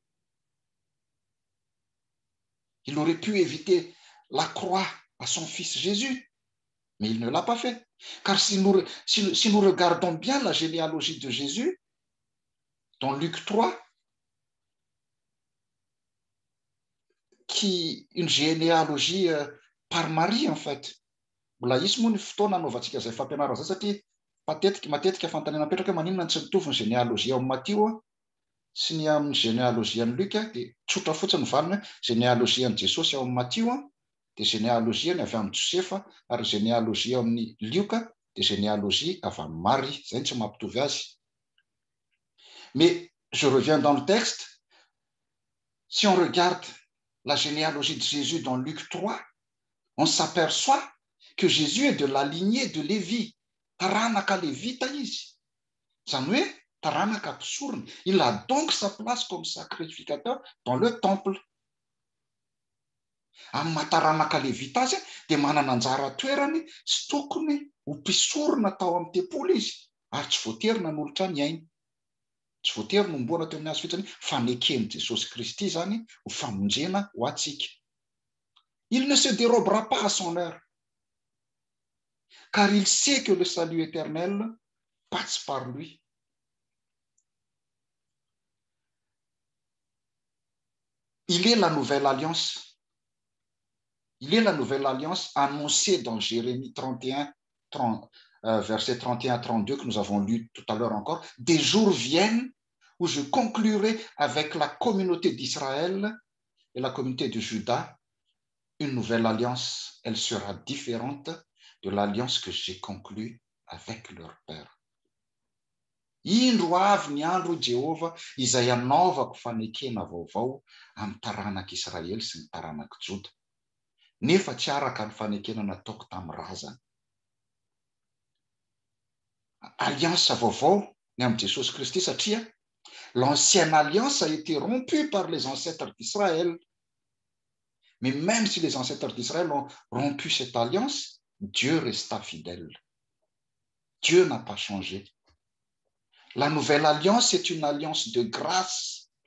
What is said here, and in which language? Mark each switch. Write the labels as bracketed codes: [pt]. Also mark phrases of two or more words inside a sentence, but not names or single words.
[fr] Il aurait pu éviter la croix à son fils Jésus, mais il ne l'a pas fait. Car si nous regardons bien la généalogie de Jésus, dans Luc 3, qui une généalogie par Marie en fait. [mg] Mbola isy moa ny fotoana anaovantsika izay fampianarana zay satria matetika fantanina petraka maninona tsy mitovy ny généalogie amin'ny Matthieu sy ny amin'ny généalogie an'i Luc dia tsotra fotsiny valina généalogie an'i Jesosy ao amin'ny Matthieu dia généalogie ny avy amin'ny Josefa, ary généalogie amin'ny Lioka dia généalogie avy amin'ny Marie. Zay ny tsy mampitovy azy. [fr] Mais je reviens dans le texte. Si on regarde la généalogie de Jésus dans Luc 3, on s'aperçoit que Jésus est de la lignée de Lévi. [mg] Taranaka Lévita izy. Zany hoe taranaka mpisorona. [fr] Il a donc sa place comme sacrificateur dans le temple. [mg] Amin'ny mahataranaka Lévita azy dia manana anjara toerany sy tokony ho mpisorona tao amin'ny tempoly izy, ary tsy voatery nanolotra ny ainy. Tsy voatery nomboana teo amin'ny azy fotsiny fanekeny Jesosy Kristy zany ho famonjena ho antsika. [fr] Il ne se dérobera pas à son heure, car il sait que le salut éternel passe par lui. Il est la nouvelle alliance. Il est la nouvelle alliance annoncée dans Jérémie 31, versets 31 à 32 que nous avons lu tout à l'heure encore. Des jours viennent où je conclurai avec la communauté d'Israël et la communauté de Juda une nouvelle alliance. Elle sera différente de l'alliance que j'ai conclue avec leur père. [mg] Indro avy ny andro Jehova izay anaovako fanekena vaovao amin'ny taranak'Israely sy ny taranak'i Joda. Nefa tsy araka ny fanekena nataoko tamin'ny razana. Alliance vaovao ny amin'ny Jesosy Kristy satria [fr] l'ancienne alliance a été rompue par les ancêtres d'Israël. Mais même si les ancêtres d'Israël ont rompu cette alliance, Dieu resta fidèle. Dieu n'a pas changé. La nouvelle alliance est une alliance de grâce.